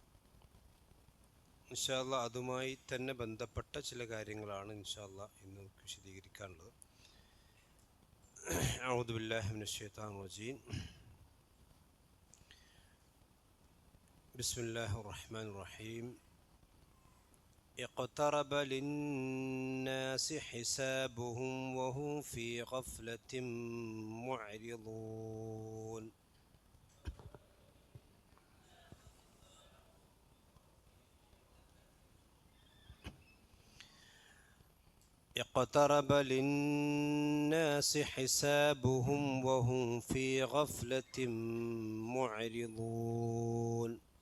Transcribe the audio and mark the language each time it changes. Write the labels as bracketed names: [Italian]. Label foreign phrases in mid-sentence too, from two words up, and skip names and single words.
[Arabic] إن شاء الله [Malayalam] അതുമായി തന്നെ ബന്ധപ്പെട്ട ചില കാര്യങ്ങളാണ് [Arabic] إن شاء الله [Malayalam] ഇന്ന് നമുക്ക് വിശദീകരിക്കാനുള്ളത്. [Arabic] أعوذ بالله من الشيطان الرجيم. بسم الله الرحمن الرحيم. اقترب للناس حسابهم وهم في غفلة معرضون. اقترب للناس حسابهم وهم في غفلة معرضون.